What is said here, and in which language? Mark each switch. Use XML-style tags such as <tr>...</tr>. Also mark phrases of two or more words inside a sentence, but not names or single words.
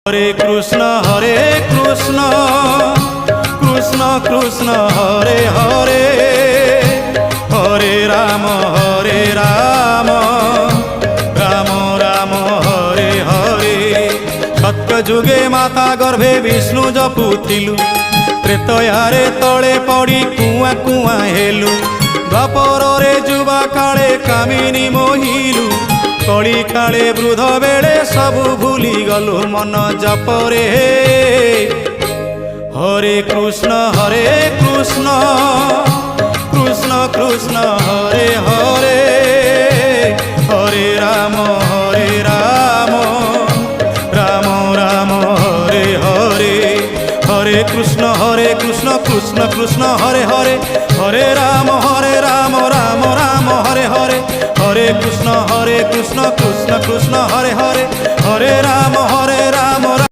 <sa>হরে কৃষ্ণ কৃষ্ণ কৃষ্ণ হরে হরে, হরে রাম রাম রাম হরে হরে।</sa> <or>ସତ୍ୟ ଯୁଗେ ମାତା ଗର୍ଭେ ବିଷ୍ଣୁ জপুଥିଲୁ, ତ୍ରେତୟାରେ ତଳେ ପଡ଼ି କୁଆଁ କୁଆଁ ହେଲୁ। ଦ୍ୱାପରରେ ଯୁବା କାଳେ କାମିନୀ ମୋହିଲୁ, କଳି କାଳେ ବୃଦ୍ଧ ବେଳେ ସବୁ ଭୁଲି ଗଲୁ ମନ ଜପରେ।</or> <sa>ହରେ କୃଷ୍ଣ କୃଷ୍ଣ କୃଷ୍ଣ ହରେ ହରେ, ହରେ ରାମ ରାମ ରାମ ହରେ ହରେ। হরে কৃষ্ণ কৃষ্ণ কৃষ্ণ হরে হরে, হরে রাম রাম রাম হরে হরে। হরে কৃষ্ণ কৃষ্ণ কৃষ্ণ হরে হরে, হরে রাম</sa>